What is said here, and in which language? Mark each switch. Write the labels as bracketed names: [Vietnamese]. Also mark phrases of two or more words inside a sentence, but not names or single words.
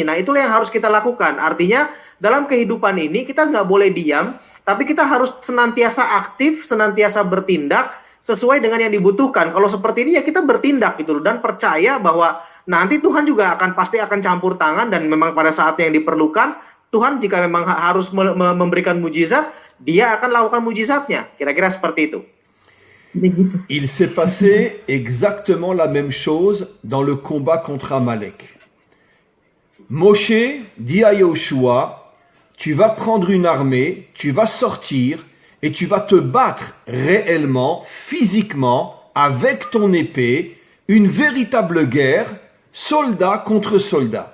[Indonesian] Nah, itulah yang harus kita lakukan. Artinya dalam kehidupan ini kita nggak boleh diam, tapi kita harus senantiasa aktif, senantiasa bertindak sesuai dengan yang dibutuhkan. Kalau seperti ini ya kita bertindak gitu loh, dan percaya bahwa nanti Tuhan juga pasti akan campur tangan, dan memang pada saat yang diperlukan Tuhan jika memang harus memberikan mujizat, Dia akan lakukan mujizatnya. Kira-kira seperti itu. [French] Il s'est passé exactement la même chose dans le combat contre Amalek. Moshe dit à Yoshua, tu vas prendre une armée, tu vas sortir et tu vas te battre réellement, physiquement, avec ton épée, une véritable guerre, soldat contre soldat.